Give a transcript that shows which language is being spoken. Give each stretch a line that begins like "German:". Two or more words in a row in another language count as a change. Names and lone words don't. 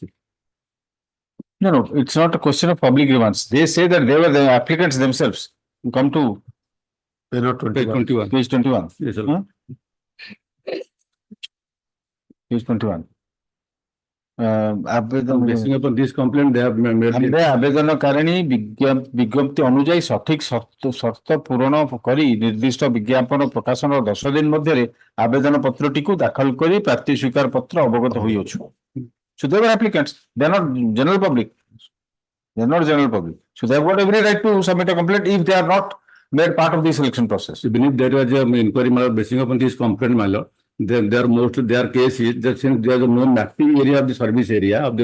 English: No, it's not a question of public grievance. They say that they were the applicants themselves. You come to Page 21. page 21. Yes, sir. Huh? Page 21. Basing upon this complaint, they have made the
Odia: ଆବେଦନକାରିଣୀ ବିଜ୍ଞପ୍ତି ଅନୁଯାୟୀ ସଠିକ ଶର୍ତ୍ତ ପୂରଣ କରି ନିର୍ଦ୍ଦିଷ୍ଟ ବିଜ୍ଞାପନ ପ୍ରକାଶନ 10 ଦିନ ମଧ୍ୟରେ ଆବେଦନ ପତ୍ରଟିକୁ ଦାଖଲ କରି ପ୍ରାପ୍ତି ସ୍ୱୀକାର ପତ୍ର ଅବଗତ ହୋଇଅଛୁ।
English: So they were applicants. They are not general public. They are not general public. So they have got every right to submit a complaint if they are not made part of the selection process. even if there was an inquiry basing upon this complaint, my lord, their case is that since there is no mapping area of the service area of the